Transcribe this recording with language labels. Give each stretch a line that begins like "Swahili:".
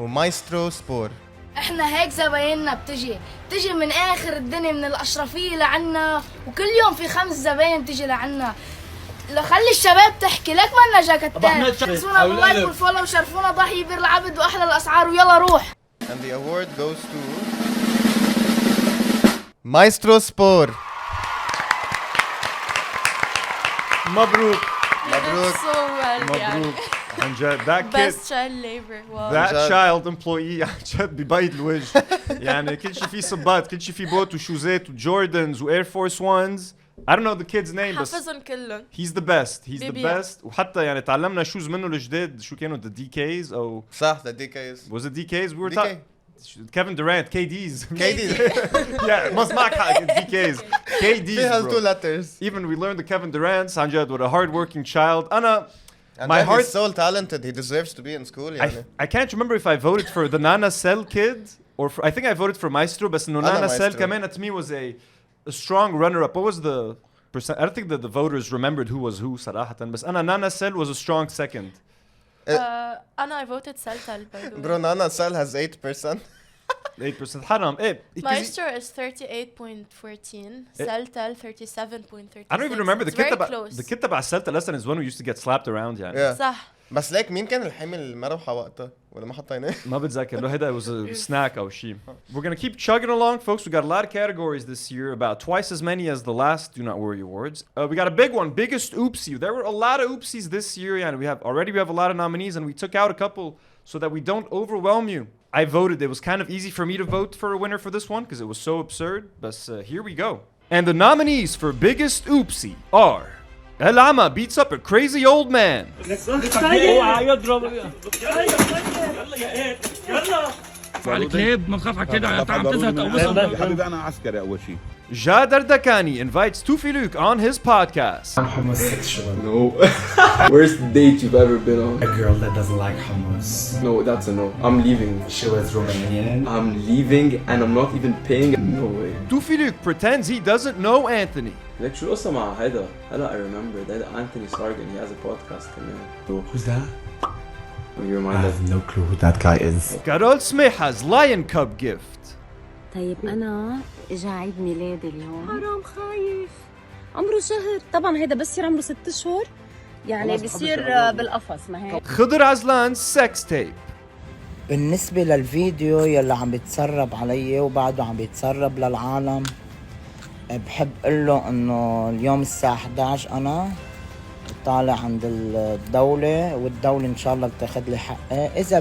Arabic: ومايسترو سبور. احنا هيك زبايننا بتجي من اخر الدنيا من الاشرفيه لعنا، وكل يوم في 5 زباين بتجي لعنا. خلي الشباب تحكي لك مالنا جاكتان. حسونا باللايك والفولو وشرفونا ضحي بير العبد واحلى الاسعار ويلا روح.
English: And the award goes to مايسترو سبور.
Arabic: مبروك. مبروك.
English: So well,
Arabic: مبروك. عن جد
English: that kid. Best child labor. Wow. That child employee
Arabic: عن جد ببيض الوجه. يعني كل شيء فيه صبات، كل شيء فيه بوت وشوزات وجوردنز وإير فورس وانز.
English: I don't know the kid's name
Arabic: بس حفظهم كلهم.
English: He's the best. He's the best.
Arabic: وحتى يعني تعلمنا شوز منه الجداد شو كانوا
English: the DKs
Arabic: أو صح
English: the DKs. Was it DKs? We were talking. Kevin Durant, KDs. Yeah, must
Arabic: معك حق
English: DKs. KDs. He has bro. 2 letters. Even we learned the Kevin Durant
Arabic: عن جد
English: with a hardworking child.
Arabic: أنا
English: And my heart he's so talented. He deserves to be in school.
Arabic: يعني.
English: I can't remember if I voted for the Nana Cell kid or for, I think I voted for Maestro. But no Nana Cell
Arabic: كمان
English: to me was a strong runner-up. What was the I don't think that the voters remembered who was who
Arabic: صراحة. بس أنا
English: Nana Cell was a strong second. I voted Saltal by the way. Bro, Nana Cell has 8%.
Arabic: 8% حرام.
English: Maestro is 38.14. Saltal 37.36. I don't even remember the very kid close. the kid
Arabic: تبع
English: Saltal lesson is one who used to get slapped around
Arabic: يعني.
English: Yeah.
Arabic: صح. بس ليك مين كان الحامل المروحة وقتها ولا ما حطيناه؟ ما بتذكر. له هيدا
English: was a snack
Arabic: أو شيء.
English: We're gonna keep chugging along, folks. We got a lot of categories this year, about twice as many as the last Do Not Worry Awards. We got a big one, biggest oopsie. There were a lot of oopsies this year, and we have a lot of nominees, and we took out a couple so that we don't overwhelm you. I voted. It was kind of easy for me to vote for a winner for this one because it was so absurd. But here we go. And the nominees for biggest oopsie are El Ama beats up a crazy old man.
Arabic: الكلاب ما تخاف على كده انت عم تزهق او حبيبي انا عسكري اول شيء.
English: Jadar Dakani invites Tufi Luke on his podcast. I'm homosexual. No. Worst date you've ever been on? A girl that doesn't like hummus. No, that's a no. I'm leaving. She was Romanian. I'm leaving and I'm not even paying. No way. Tufi Luke pretends he doesn't know Anthony. Like
Arabic: شو القصة مع هيدا؟ هلا
English: I remember that
Arabic: Anthony Sargon.
English: He has a podcast كمان. Who's that? I have no clue who that guy is. Carol Smeha's Lion Cub gift.
Arabic: طيب أنا إجا عيد ميلادي اليوم. حرام خايف. عمره شهر. طبعا هيدا بس يصير عمره 6 أشهر. يعني بيصير بالقفص ما هيك. Khadr Aslan's sex tape. بالنسبة للفيديو يلي عم بيتسرب علي وبعده عم بيتسرب للعالم، بحب قل له إنه اليوم الساعة 11 أنا طالع عند الدولة، والدولة إن شاء الله بتاخد لي حقي.